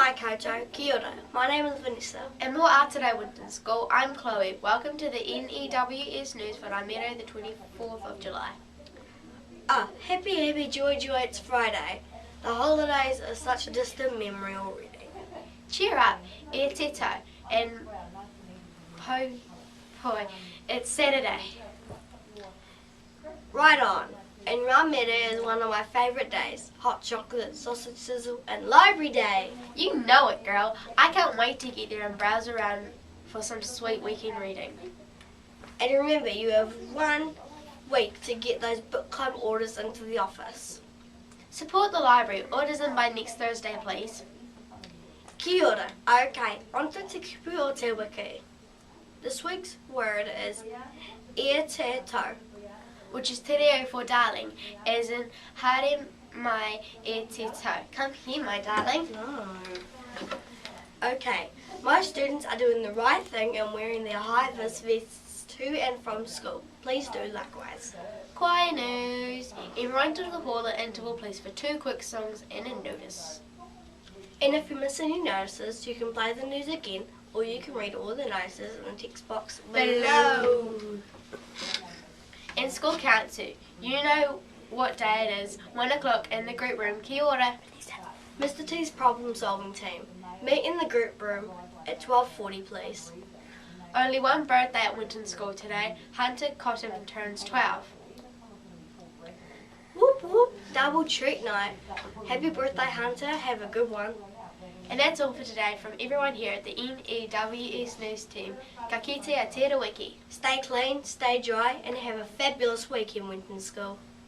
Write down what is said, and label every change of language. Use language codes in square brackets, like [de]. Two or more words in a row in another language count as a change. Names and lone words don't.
[mi] koutou, kia ora. [en] My name is Vanessa. And more out today, WINTON School. I'm Chloe. Welcome to the N.E.W.S news for Ramere, the 24th of July. Happy, joy, it's Friday. The holidays are such a distant memory already. Cheer up, [mi] e te tau, [en] and ho, it's Saturday. Right on. And Ramere is one of my favourite days. Hot chocolate, sausage sizzle, and library day. You know it, girl. I can't wait to get there and browse around for some sweet weekend reading. And remember, you have 1 week to get those book club orders into the office. Support the library. Orders in by next Thursday, please. [mi] Kia ora. [en] Okay, on to [mi] te kupu o te wiki. [en] This week's word is [mi] e te tau, [en] which is [mi] te reo [en] for darling, as in [mi] haramai e te tau. [en] Come here, my darling. No. Okay, my students are doing the right thing and wearing their high-vis vests to and from school. Please do likewise. Choir news. Everyone to the hall at interval please for 2 quick songs and a notice. And if you miss any notices, you can play the news again, or you can read all the notices in the text box below. And school council, you know what day it is. 1 o'clock in the group room. [mi] Kia ora. [en] Mr. T's problem solving team. Meet in the group room at 12:40 please. Only one birthday at WINTON School today. Hunter Cotton turns 12. Whoop whoop, double treat night. Happy birthday Hunter, have a good one. And that's all for today from everyone here at the N.E.W.S news team. [mi] Ka kite a te wiki. [en] Stay clean, stay dry, and have a fabulous week in WINTON School.